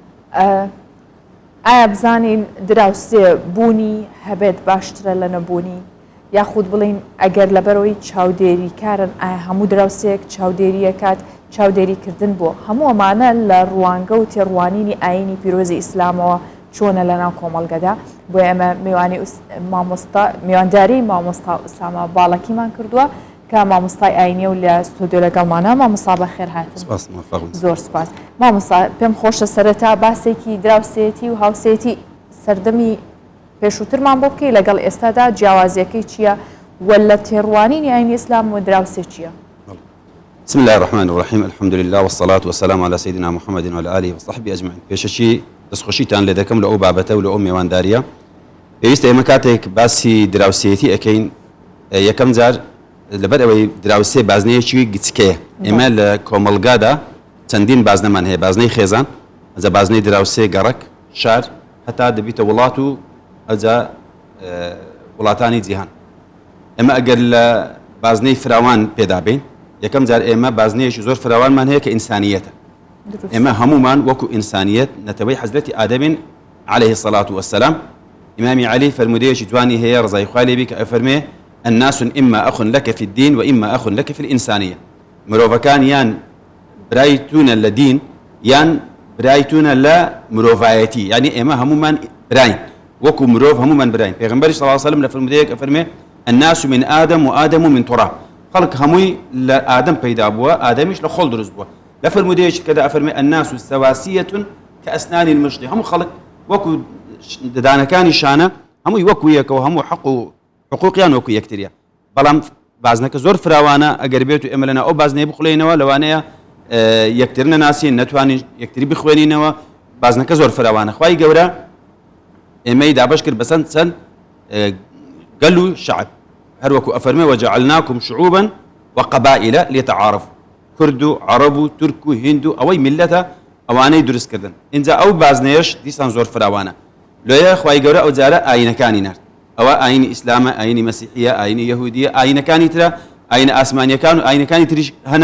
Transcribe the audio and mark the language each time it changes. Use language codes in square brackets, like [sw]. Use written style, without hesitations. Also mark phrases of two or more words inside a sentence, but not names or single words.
[ckb] ئایا بزانین دراوسێ بوونی هەبێت باشترە لە نەبوونی یاخود بڵین ئەگەر لەبەرەوەی چاودێریکارن ئایا هەموو دراوسێک چاودێریەکات چاودێریکردن بۆ هەموو ئەمانە لە ڕوانگە و تێڕوانینی ئاینی پیرۆزی ئیسلامەوە چۆنە لەناو کۆمەڵگەدا بۆ ئێمە میوانداری مامۆستا ئوسامە باڵەکیمان کردووە کە مامۆستای ئاینیە و لە ستۆدیۆ لەگەڵمانە مامۆستا بەخێر هاتن. زۆر سپاس. مامۆستا پێم خۆشە سەرەتا باسێکی دراوسێتی و هاوسێتی سەردەمی پێشووترمان بۆ بکەی لەگەڵ ئێستادا جیاوازیەکەی چییە و لە تێڕوانینی ئاینی ئیسلام و دراوسێ چییە؟ [ar] بسم الله الرحمن الرحيم الحمد لله والصلاة والسلام على سيدنا محمد وعلى آله وصحبه أجمعين. [ckb] پێشەچی دەستخۆشیتان لێ دەکەم لە ئەو بابەتە و لە ئەو میوانداریە. پێویستە ئێمە کاتێک باسی دراوسێتی ئەەکەین یەکەم جار لەبەر ئەوەی دراوسێ بازنەیەکی گچکەیە. ئێمە لە کۆمەڵگادا چەندین بازنەمان هەیە، بازنەی خێزان، ئەجا بازنەی دراوسێ گەڕک، شار، هەتا دەبیتە وڵات و ئەجا وڵاتانی جیهان. ئێمە ئەگەر لە بازنەی فراوان پێدا بین یەکەم جار ئێمە بازنەیەکی زۆر فراوانمان هەیە کە ئینسانیەتە. ئێمە هەمومان وەکو ئینسانیەت نەتەوەی حەزرەتی ئادەمین [ar] عليه الصلاة والسلام. [ckb] ئیمامی عەلی فەرمودەیەکی جوانی هەیە ڕزای خوا لێ بی کە ئەفەرمێ [ar] الناس إما أخ لك في الدين وإما أخ لك في الإنسانية. [ckb] مرۆڤەکان یان برایتونە لە دین یان برایتونە لە مرۆڤایەتی، یعنی ئێمە هەمومان براین وەکو مرۆڤ هەمومان براین. پێغەمبەری [ar] صلی الله علیه وسلم [ckb] لە فەرمودەیەک ئەفەرمێ [ar] الناس من آدم وآدم من تراب. [ckb] خەڵک هەمووی لە ئادەم پەیدا بووە، ئادەمیش لە خۆڵ دروست بووە. لە فەرمودەیەکی کەدا ئەفەرمێ [ar] الناس سەواسیة كأسنان المشط. [ckb] هەموو خەڵک وەکو ددانەکانی شانە هەمووی وەکو یەکەوە، هەموو حەق و حقوقیان وەکو یەکتریە. بەڵام بازنەکە زۆر فراوانە، ئەگەر بێت و ئێمە لەناو ئەو بازنەیە بخولێنەوە لەوانەیە یەکتر نەناسین، نەتوانین یەکتری بخوێنینەوە. بازنەکە زۆر فراوانە. خوای گەورە ئێمەی دابەش کرد بەسەند چەند گەل و شەعب، هەروەکو ئەفەرمێ [ar] وجعلناكم شعوبا وقبائل ليتعارفوا. [ckb] کورد و عەرەب و تورک و هیند و ئەوەی میلەتە ئەوانەی دروستکردن. اینجا ئەو بازنەیەش دیسان زۆر فراوانە. لۆیە خوای گەورە ئەو جارە ئاینەکانی نرد. ئەوە ئاینی ئیسلامە، ئاینی مەسیحیە، ئاینی یەهودیە، ئاینەکانی ترە، ئاینە ئاسمانیەکان و ئاینەکانی تریش هەنە.